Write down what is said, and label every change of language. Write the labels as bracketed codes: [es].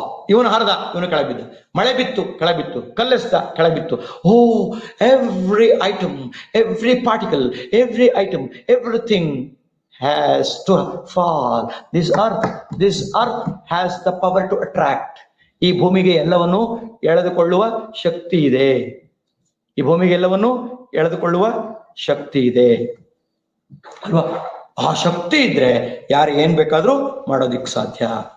[kn] ಇವನು ಹರಿದ, ಇವನು ಕೆಳಬಿದ್ದು. ಮಳೆ ಬಿತ್ತು, ಕೆಳಬಿತ್ತು. ಕಲ್ಲೆಸ್ದ, ಕೆಳಬಿತ್ತು. [en] Oh, every item, every particle, every item, everything has to fall. This earth has the power to attract. [kn] ಈ ಭೂಮಿಗೆ ಎಲ್ಲವನ್ನು ಎಳೆದುಕೊಳ್ಳುವ ಶಕ್ತಿ ಇದೆ. ಈ ಭೂಮಿಗೆ ಎಲ್ಲವನ್ನು ಎಳೆದುಕೊಳ್ಳುವ ಶಕ್ತಿ ಇದೆ ಅಲ್ವಾ? ಆ ಶಕ್ತಿ ಇದ್ರೆ ಯಾರು ಏನ್ ಬೇಕಾದ್ರೂ ಮಾಡೋದಿಕ್ ಸಾಧ್ಯ.